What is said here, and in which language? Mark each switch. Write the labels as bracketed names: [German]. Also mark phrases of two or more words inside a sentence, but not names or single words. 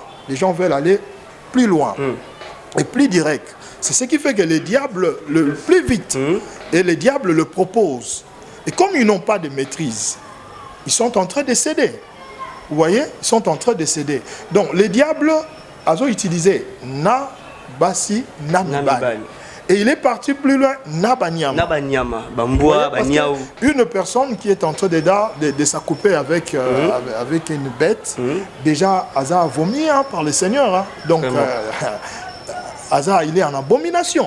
[French] Les gens veulent aller plus loin et plus direct. C'est ce qui fait que le diable, le plus vite, et le diable le propose. Et comme ils n'ont pas de maîtrise, ils sont en train de céder. Vous voyez, ils sont en train de céder. Donc, le diable a utilisé [Lingala] na, basi, namibali. [French] Et il est parti plus loin, nabanyama. Une personne qui est en train de s'accouper avec une bête, déjà, Aza a vomi par le Seigneur. Hein. Donc, Aza, il est en abomination.